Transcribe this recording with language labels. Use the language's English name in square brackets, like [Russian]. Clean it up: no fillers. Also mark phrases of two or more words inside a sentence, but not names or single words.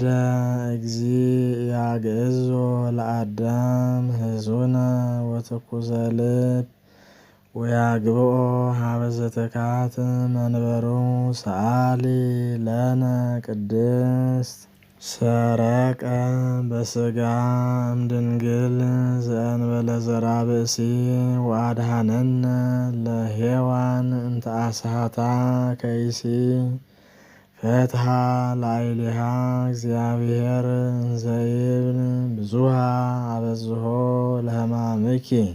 [Geez] እግዚእ ያግዕዞ ለአዳም ሕዙነ ወትኩዘ ልብ ወያግብኦ ሀበ ዘትካት መንበሩ ሰአሊ ለነ ቅድስት ሰረቀ በስጋ እምድንግል ዘእንበለ ዘርአ ብእሲ ወአድኀነነ ለሔዋን እንተ አስሐታ ከይሲ ፈትሐ ላዕሌሃ እግዚአብሔር እንዘ ይብል ብዙኃ አበዝሖ ለሕማምኪ